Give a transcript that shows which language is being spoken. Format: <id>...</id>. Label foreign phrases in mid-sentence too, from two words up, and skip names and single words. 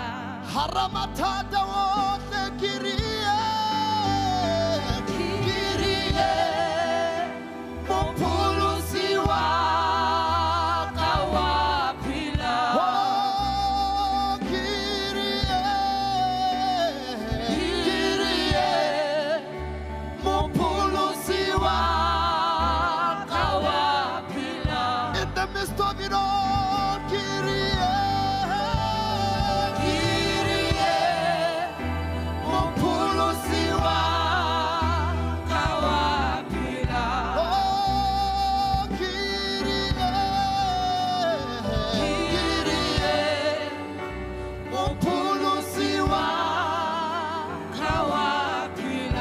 <st>Haramatata wote Kyrie, mpholosi waka waphila. Oh, Kyrie, mpholosi waka waphila.</st> <en>In the midst of it all, Kyrie,</en> <st>mpholosi waka waphila. Oh, Kyrie, mpholosi waka waphila.</st>